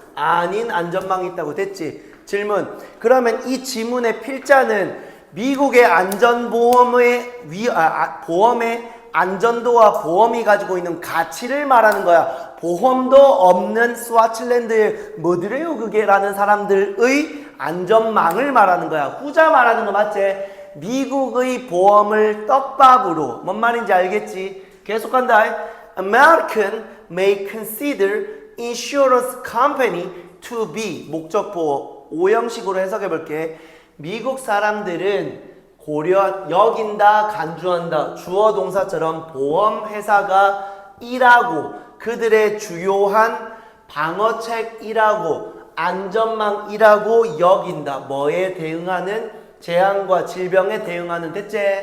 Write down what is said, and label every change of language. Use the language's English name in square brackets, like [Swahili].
[Korean] 아닌 안전망이 있다고 됐지? 질문. 그러면 이 지문의 필자는 미국의 안전보험의 보험의 안전도와 보험이 가지고 있는 가치를 말하는 거야. 보험도 없는 스와칠랜드의 뭐더래요 그게라는 사람들의 안전망을 말하는 거야. 후자 말하는 거 맞지? 미국의 보험을 떡밥으로 뭔 말인지 알겠지? 계속한다. [English] American may consider insurance company to be [Korean] 목적보 오형식으로 해석해 볼게. 미국 사람들은 여긴다, 간주한다, 주어 동사처럼 보험회사가 일하고 그들의 주요한 방어책이라고 안전망이라고 여긴다. 뭐에 대응하는? 재앙과 질병에 대응하는. 됐지?